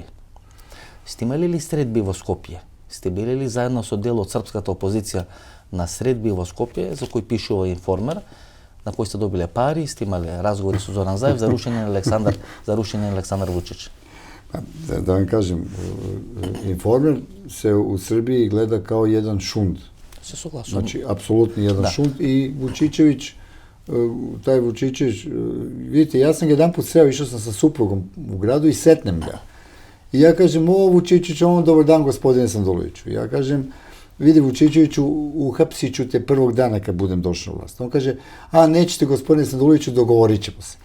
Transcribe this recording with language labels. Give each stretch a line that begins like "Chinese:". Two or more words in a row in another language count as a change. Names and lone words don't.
Macedonian: Сте имали ли средби во Скопје? Сте били ли заедно со дел од српската опозиција на средби во Скопје, за кој пишува Информер, на кој сте добиле пари, сте имале разговори со Зоран Заев за рушење на Александар Вучич?
Serbian: Да вам кажем, Информер се у Србiji гледа као jedan šund.
Macedonian: Се согласувам.
Serbian: Значи, апсолутно jedan šund и Вучичевиć, taj Vučićević, vidite, ja sam ga jedan put sreo, išao sam sa suprugom u gradu i setnem ga. I ja kažem, o Vučićević, dobar dan gospodine Sanduloviću. Ja kažem, vidi Vučićeviću, uhapsit ću te prvog dana kad budem došao u vlast. On kaže, a nećete gospodine Sanduloviću, dogovorit ćemo se.